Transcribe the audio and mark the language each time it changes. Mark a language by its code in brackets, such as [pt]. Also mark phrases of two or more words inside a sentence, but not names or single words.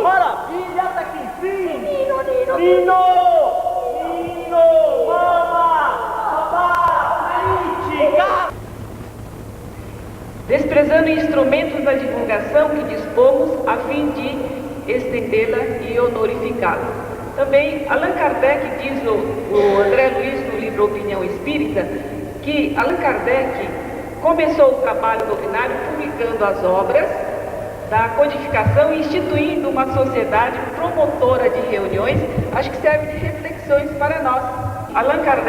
[pt] Maravilha, até que enfim! Nino! Mama! Desprezando instrumentos da divulgação que dispomos a fim de estendê-la e honorificá-la. Também Allan Kardec diz o André Luiz no livro Opinião Espírita que Allan Kardec começou o trabalho doutrinário publicando as obras da codificação e instituindo uma sociedade promotora de reuniões, acho que serve de reflexões para nós.